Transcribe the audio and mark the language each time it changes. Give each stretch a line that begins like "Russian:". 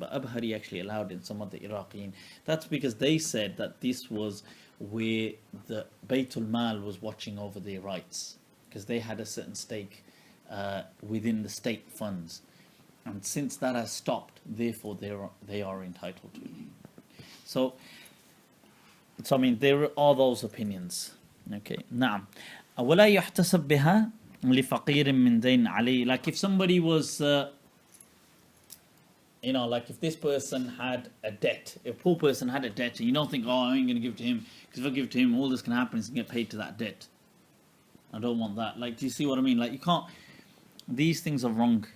English: But Abhari actually allowed in some of the Iraqiyin. That's because they said that this was where the Baytul Mal was watching over their rights, because they had a certain stake within the state funds. And since that has stopped, therefore they are entitled to it. So I mean, there are those opinions.
Arabic: Okay, now, ولا يحتسب بها لفقير من دين عليه.
English: Like if somebody was, like if this person had a debt, if a poor person had a debt, and you don't think, I ain't going to give to him, because if I give to him, all this can happen is he can get paid to that debt. I don't want that. Like, do you see what I mean? Like, you can't, these things are wrong.